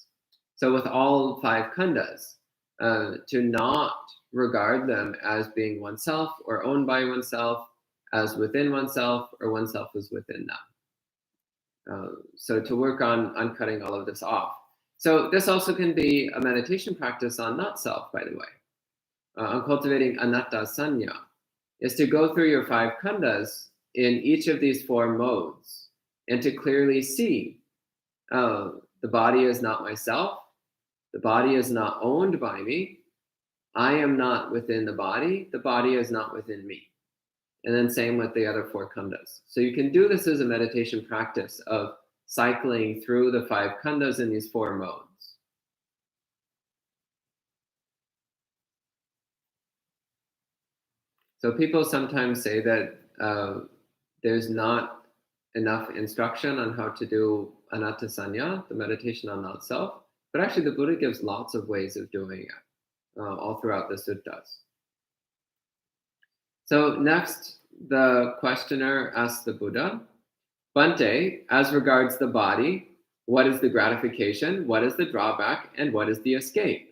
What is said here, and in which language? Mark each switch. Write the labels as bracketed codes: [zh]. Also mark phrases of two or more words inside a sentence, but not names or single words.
[en] So with all 5 khandhas, to not regard them as being oneself or owned by oneself, as within oneself, or oneself is within them. So to work on cutting all of this off. So this also can be a meditation practice on not self, by the way. On cultivating [pi] anatta sanya, [en] is to go through your 5 khandhas in each of these 4 modes and to clearly see the body is not myself, the body is not owned by me, I am not within the body is not within me. And then same with the other 4 khandhas. So you can do this as a meditation practice of cycling through the 5 khandhas in these 4 modes. So people sometimes say that there's not enough instruction on how to do [pi] anatta sanya, [en] the meditation on not self, but actually the Buddha gives lots of ways of doing it all throughout the suttas. So next, the questioner asks the Buddha, Bhante, as regards the body, what is the gratification, what is the drawback, and what is the escape?